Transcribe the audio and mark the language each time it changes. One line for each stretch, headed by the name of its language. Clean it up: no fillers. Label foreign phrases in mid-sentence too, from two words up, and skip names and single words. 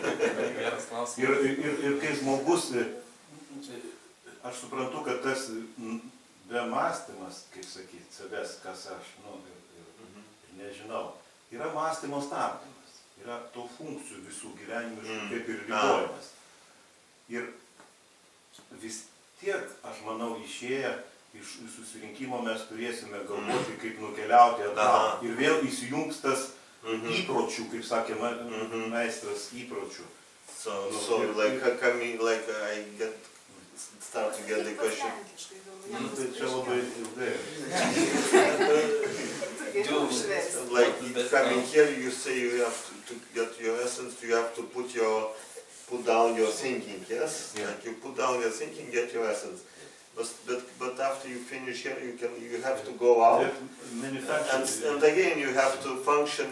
Lithuanian: Ir kai žmogus, aš suprantu, kad tas bemąstymas, kaip sakyti, savęs, kas aš, nežinau, yra mąstymo stabdymas, yra to funkcijų visų gyvenimiškų kaip ir ribojimas. Ir vis tiek, aš manau, išėję iš susirinkimo mes turėsime galvoti, kaip nukeliauti atgal. Ir vėl įsijungs tas įpročių, kaip sakė meistras, įpročių.
English: So like I start to get the question.
Lithuanian: Tai čia labai ilgai.
English: Like coming here, you say you have to get your essence. You have to put down your thinking. Yes, Yeah. like you put down your thinking, get your essence. But after you finish here, you have to go out, and again you have to function.